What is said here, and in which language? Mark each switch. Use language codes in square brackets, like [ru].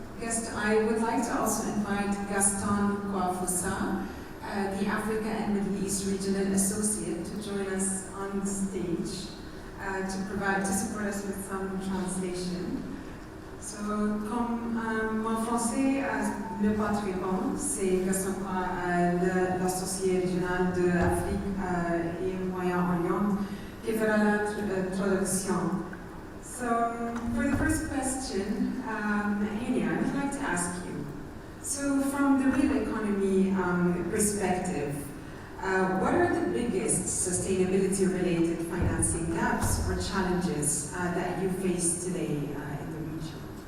[en] So I would like to also invite Gaston Kouafoussa, the Africa and Middle East Regional Associate, to join us on the stage to support us with some translation. [fr] So, comme mon français n'est pas très bon, c'est Gaston l'associé régional de Afrique et Moyen-Orient qui fera la traduction. [en] So, for the first question, Hany, I would like to ask you. So, from the real economy perspective, what are the biggest sustainability-related financing gaps or challenges that you face today in the region?